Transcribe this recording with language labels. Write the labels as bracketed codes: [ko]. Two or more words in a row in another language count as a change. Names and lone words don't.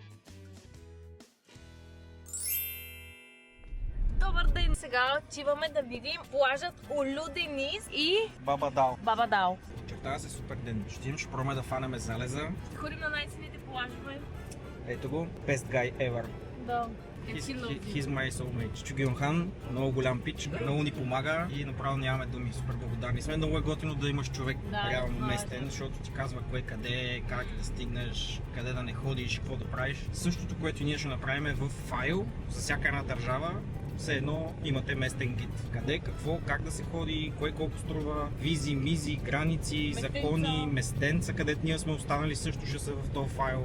[bg] Добър ден! Сега отиваме да видим плажът Улю-Дениз и Баба Дал. Очертава се супер ден. Ще пробваме да фанеме залеза. ходим на най-силните плажове. Ето го. [en] Best guy ever. [bg] Да. [en] He's my soulmate. [bg] Чугион Хан, много голям пич, много ни помага и направо нямаме думи. Супер благодарни сме. Много е готино да имаш човек реално местен, защото ти казва кое къде, как да стигнеш, къде да не ходиш, какво да правиш. Същото, което ние ще направим е в файл за всяка една държава. Все едно имате местен гид. Къде, какво, как да се ходи, кое колко струва, визи, мизи, граници, закони, местенца, където ние сме останали също ще са в този файл.